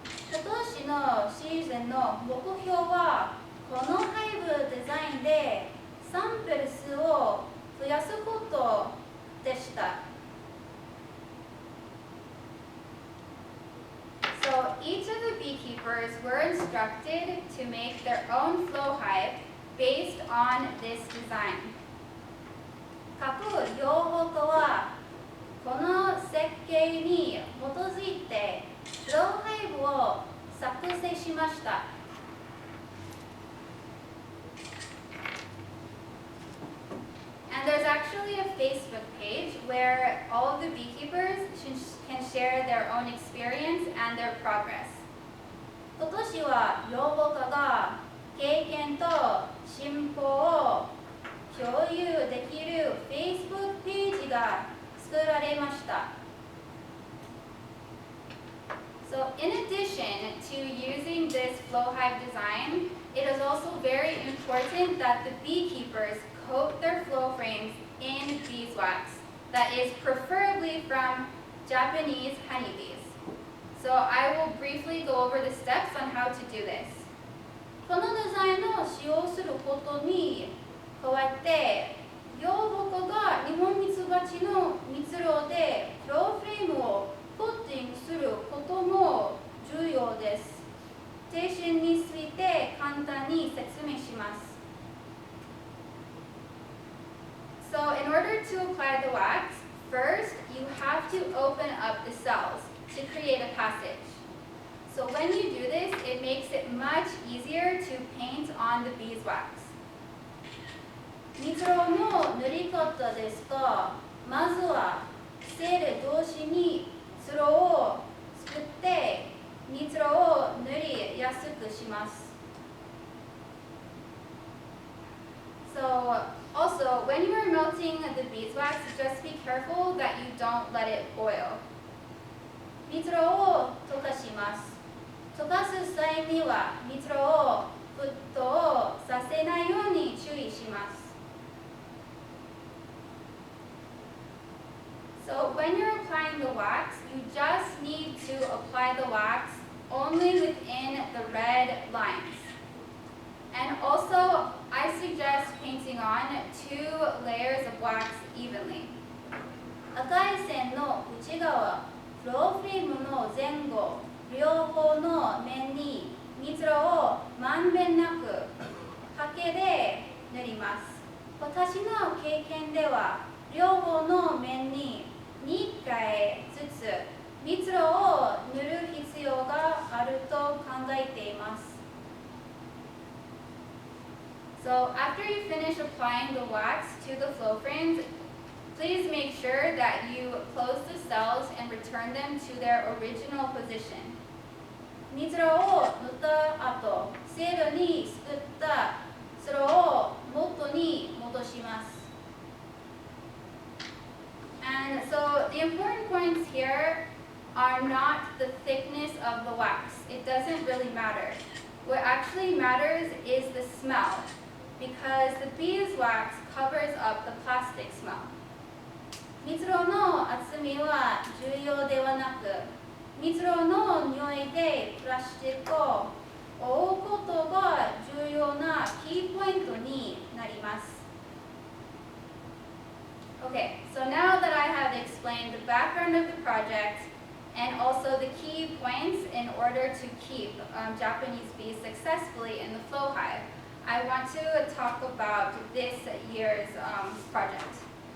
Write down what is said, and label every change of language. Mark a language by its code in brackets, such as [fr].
[ja] 今年のシーズンの目標はこのハイブデザインでサンプル数を増やすことでした。 [en] So each of the beekeepers were instructed to make their own flow hive based on this design. [ja] 各養蜂家はこの設計に基づいてフローハイブを作成しました。 [en] And there's actually a Facebook page where all of the beekeepers can share their own experience and their progress. [ja] 今年は養蜂家が経験と進歩を共有できる Facebook ページが作られました。 [en] So in addition to using this flow hive design, it is also very important that the beekeepers coat their flow frames in beeswax that is preferably from Japanese honeybees. So I will briefly go over the steps on how to do this. [ja] このデザインを使用することに加えて、養蜂家が日本ミツバチの蜜蝋でフローフレームをコーティングすることも重要です。手順について簡単に説明します。 [en] So in order to apply the wax, first you have to open up the cells to create a passage. So when you do this, it makes it much easier to paint on the beeswax. [ja] 蜜蝋の塗り方ですが、まずはセール同士につろを作って蜜蝋を塗りやすくします。 [en] So also, when you are melting the beeswax, just be careful that you don't let it boil. [ja] 蜜蝋を溶かします。溶かす際には蜜蝋を沸騰させないように注意します。 [en] So when you're applying the wax, you just need to apply the wax only within the red lines. And also, I suggest painting on 2 layers of wax evenly. [ja] 赤い線の内側、フローフィルムの前後、両方の面に蜜蝋をまんべんなくハケで塗ります。私の経験では、両方の面に2回ずつ蜜蝋を塗る必要があると考えています。 [en] So after you finish applying the wax to the flow frames, please make sure that you close the cells and return them to their original position. [ja] 蜜蝋を塗った後、セルにすくったそれを元に戻します。 [en] And so the important points here are not the thickness of the wax. It doesn't really matter. What actually matters is the smell, because the beeswax covers up the plastic smell. [ja] 蜜蝋の厚みは重要ではなく、蜜蝋の匂いでプラスチックを覆うことが重要なキーポイントになります。 [en] Okay, so now that I have explained the background of the project and also the key points in order to keep Japanese bees successfully in the flow hive, I want to talk about this year's project.